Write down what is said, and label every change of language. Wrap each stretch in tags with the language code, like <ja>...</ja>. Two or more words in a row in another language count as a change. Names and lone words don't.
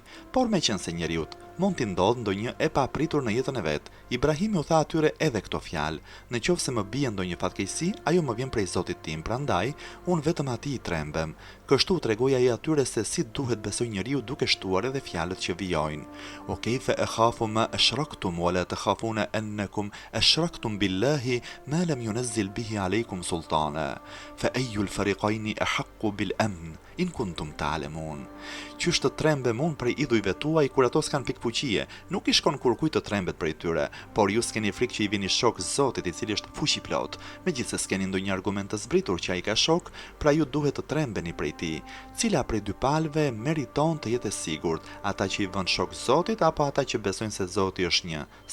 <sq>Por meqense njeriut mund t'i ndodhë ndonjë e papritur në jetën e vet. Ibrahimi u tha atyre edhe këto fjalë. Në qoftë se më bie ndonjë fatkeqësi, ajo më vjen prej Zotit tim, prandaj unë vetëm atij i trembem. Kështu tregoi ai atyre se si duhet besoj njeriu duke shtuar edhe fjalët që vijojnë.</sq> <ar>وكيف أخاف ما أشركتم ولا تخافون أنكم أشركتم بالله ما لم ينزل به عليكم سلطانا. فأي الفريقين أحق بالأمن إن كنتم تعلمون.</ar> <sq>Qysh të trembem unë prej idhujve tuaj kur ato s'kan pikë fuqie, nuk i shkon kur kujt të trembet prej tyre, por ju s'keni frikë që i vini shok Zotit i cili është fuqi plot. Megjithse s'keni ndonjë argument të zbritur që ai ka shok, pra ju duhet të trembeni prej tij. Cila prej dy palëve meriton të jetë e sigurt, ata që i vën shok Zotit apo ata që besojnë se Zoti është një?</sq>